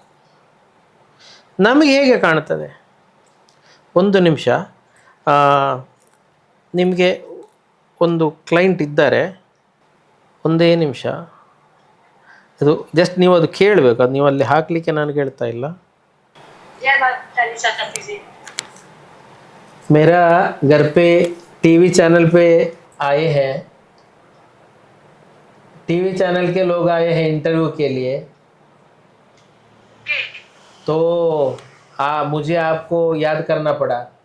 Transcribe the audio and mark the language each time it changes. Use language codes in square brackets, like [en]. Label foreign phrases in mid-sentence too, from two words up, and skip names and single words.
[kn] ನಮಗೆ ಹೇಗೆ ಕಾಣ್ತದೆ? 1 ನಿಮಿಷ, ನಿಮಗೆ ಒಂದು ಕ್ಲೈಂಟ್ ಇದ್ದಾರೆ, 1 ನಿಮಿಷ. ಇದು ಜಸ್ಟ್ ನೀವು ಅದು ಕೇಳಬೇಕು, ಅದು ನೀವು ಅಲ್ಲಿ ಹಾಕಲಿಕ್ಕೆ ನಾನು ಕೇಳ್ತಾ ಇಲ್ಲ. [hi] मेरा घर पे [en] TV channel [hi] पे आए हैं, [en] TV channel [hi] के लोग आए हैं इंटरव्यू के लिए, तो मुझे आपको याद करना पड़ा.